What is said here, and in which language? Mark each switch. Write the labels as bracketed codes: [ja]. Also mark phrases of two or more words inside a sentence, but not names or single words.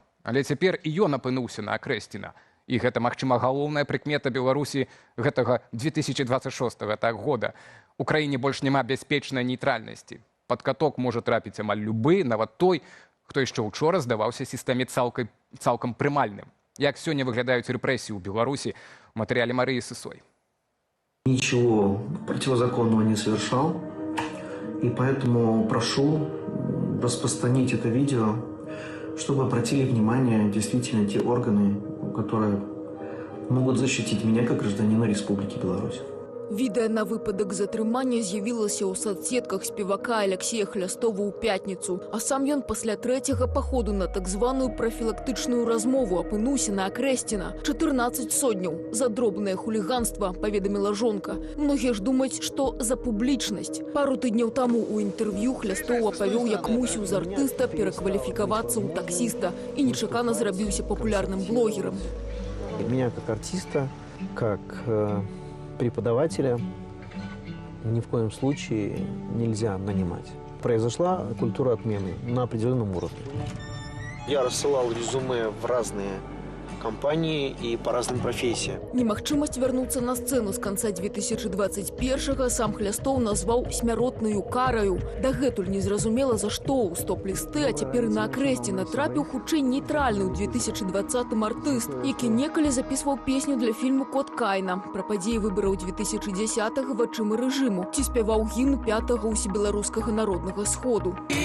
[be] Але цяпер і ён апынуўся на акрэсціна. І гэта, магчыма, галоўная прыкмета Беларусі гэтага 2026 года. У краіне больш няма бяспечнай нейтральнасці. Пад каток можа трапіць амаль любы, нават той, хто яшчэ ўчора здаваўся сістэме цалкам прымальным. Як сёння выглядаюць рэпрэсіі ў Беларусі, у матэрыяле Марыі Сысой. [ru] Ничего противозаконного не совершал, и поэтому прошу распространить это видео, чтобы обратили внимание действительно те органы, которые могут защитить меня как гражданина Республики Беларусь. [be] Відэа на выпадак затрымання з'явілася ў соцсетках спевака Алексея Хлястова ў пятніцу, а сам ён пасля трэцяга паходу на так званую профілактычную размову апынуўся на акрэсціна. 14 сотняў за дробнае хуліганства, паведаміла жонка. Многія ж думаюць, што за публічнасць. Пару тыдняў таму ў інтэрв'ю Хлястоў апавёў, як мусіў з артыста перакваліфікавацца ў таксіста і нечакана зрабіўся папулярным блогерам. [ru] Меня как артиста, как преподавателя ни в коем случае нельзя нанимать. Произошла культура отмены на определенном уровне. Я рассылал резюме в разные компании и по разным профессиям. [be] Немагчымасць вярнуцца на сцэну з канца 2021-го сам Хлястоў назваў смяротнаю караю. Дагэтуль незразумела, за што ў стоп-лісты, а цяпер і на акрэсціна трапіў хутчэй нейтральны ў 2020-м артыст, які некалі запісваў песню для фільму «Кот Кайна» пра падзеі выбараў 2010-го вачыма рэжыму, ці спяваў гімн 5-го ўсебеларускага народнага сходу.